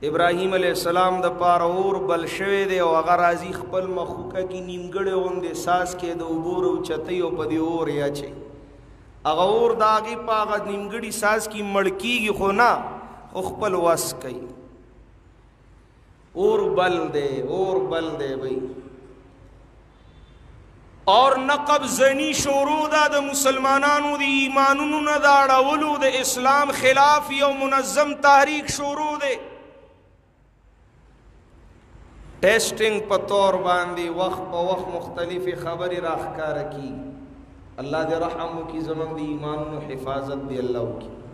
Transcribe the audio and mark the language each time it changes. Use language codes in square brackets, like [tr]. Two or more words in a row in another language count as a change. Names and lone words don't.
[ps] ابراهیم علیه السلام د پاره اور بل شوی دی، او هغه راځي خپل مخوکه کې نیمګړی غوندې ساس کې د اوبو راوچتوي او په دې اور یې اچوي. هغه اور د هغې په هغه نیمګړي ساس کې مړ کېږي، خو نه، خو خپل وس کوي. اور بل دی، اور بل دی بھئی. اور نقب زنی شروع ده د مسلمانانو د ایمانونو نه د اړولو، د اسلام خلاف یو منظم تحریک شروع دی. ټیسټینګ په طور باندې وخت په وخت مختلفې خبرې راښکاره کېږي. الله دې رحم وکړي، زموږ د ایمانونو حفاظت دې الله وکړي.